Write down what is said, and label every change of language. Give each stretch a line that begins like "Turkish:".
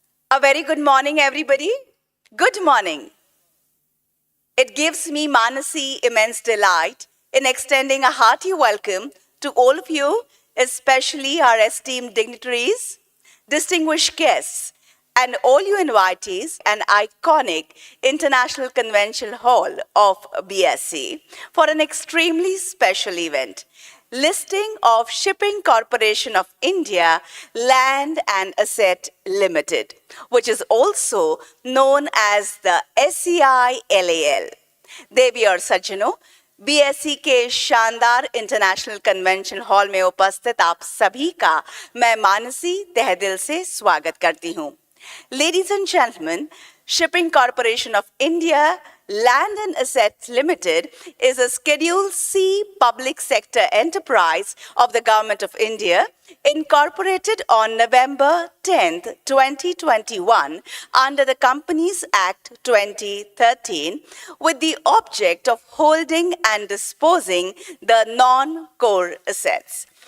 English: A very good morning, everybody. Good morning. It gives me, Manasi, immense delight in extending a hearty welcome to all of you, especially our esteemed dignitaries, distinguished guests, and all you invitees, an iconic International Convention Hall of BSE for an extremely special event. Listing of Shipping Corporation of India Land and Asset Limited, which is also known as the SCI LAL.
Hindi: देवी और सज्जनों, BSE के शानदार international convention hall में उपस्थित आप सभी का मैं मानसी तहे दिल से स्वागत करती हूँ.
English: Ladies and gentlemen, Shipping Corporation of India Land and Assets Limited is a Schedule C public sector enterprise of the Government of India, incorporated on November 10, 2021 under the Companies Act 2013 with the object of holding and disposing the non-core assets.